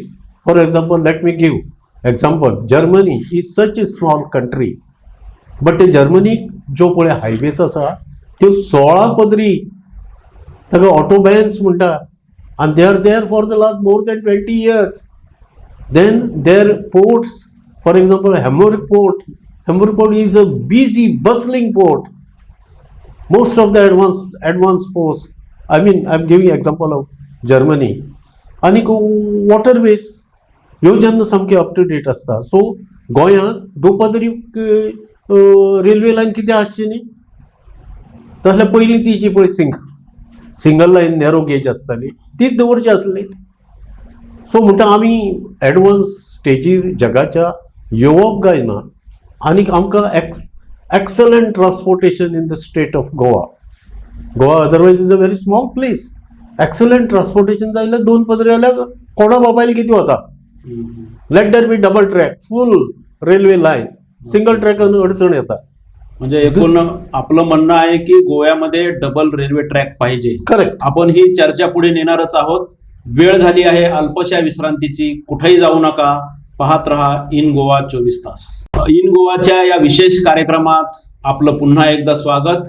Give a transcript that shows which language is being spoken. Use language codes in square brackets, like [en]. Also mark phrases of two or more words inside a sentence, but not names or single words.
[en] For example, let me give example, Germany is such a small country, but [kok] ते जर्मनीक ज्यो पळय हायवेज आसा त्यो 16 पदरी, ताका ऑटोबॅन्स म्हणटा, [en] and they are there for the last more than 20 years. Then their ports, for example, Hamburg port is a busy, bustling port. Most of the advanced ports, I mean, I'm giving example of Germany. [kok] आणि waterways ह्यो जेन्ना सामके [en] up to date [kok] आसता. सो गोंयांत दुपदरी रेल्वे लायन कितें आसची न्ही, तसल्या पयलीं ती जी पळय [en] single line narrow gauge [kok] आसताली तीच दवरची आसली. सो म्हणटा आमी एडवान्स स्टेजीर जगाच्या येवप गायना. आनीक आमकां [en] excellent transportation in the state of Goa. Goa otherwise is a very small place. Excellent transportation [kok] जाल्यार 2 पदरी जाल्यार कोणा मोबायल किती वता. [en] Let there be double track, full railway line. [kok] सिंगल ट्रॅकान अडचण येता. [mr] म्हणजे एकूण आपलं म्हणणं आहे की गोव्यामध्ये [en] double railway track [mr] पाहिजे. करेक्ट. आपण ही चर्चा पुढे नेणारच आहोत. वेळ झाली आहे अल्पशा विश्रांतीची. कुठेही जाऊ नका, पाहत रहा इन गोवा 24 तास. इन गोवाच्या या विशेष कार्यक्रमात आपलं पुन्हा एकदा स्वागत.